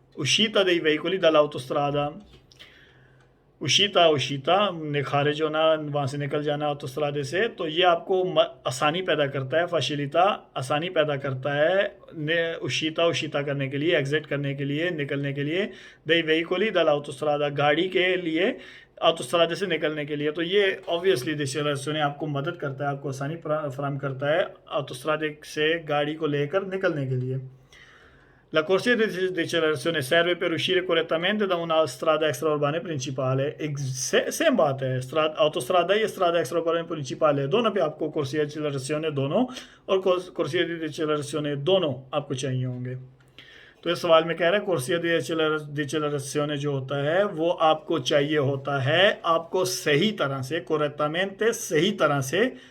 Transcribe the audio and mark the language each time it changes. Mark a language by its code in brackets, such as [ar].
[it] uscita dei veicoli dall'autostrada, [hi] uscita खारिज होना, वहाँ से निकल जाना ऑटोस्ट्रादे से, तो ये आपको आसानी पैदा करता है, facilità आसानी पैदा करता है uscita करने के लिए, एग्जिट करने के लिए, निकलने के लिए, [it] dei veicoli dall'autostrada [hi] गाड़ी के लिए ऑटोस्ट्रादे से निकलने के लिए। तो ये ऑब्वियसली डिसेलरेशन आपको मदद करता है, आपको आसानी फराहम करता है ऑटोस्ट्रादे से गाड़ी को लेकर निकलने के लिए। [it] La corsia di decelerazione serve per uscire correttamente da una strada extraurbana principale। [hi] Same बात है, ऑटोस्ट्रादा या स्ट्रादा एक्स्ट्राउर्बाना प्रिंसिपल है, दोनों पे आपको कोर्सिया एक्सेलरेशिone दोनों और कोर्सिया दी एक्सेलरेशिone दोनों आपको चाहिए होंगे। तो इस सवाल में कह रहा है कोर्सिया दी एक्सेलरेशिone जो होता है वो आपको चाहिए होता है आपको सही तरह से correttamente सही तरह से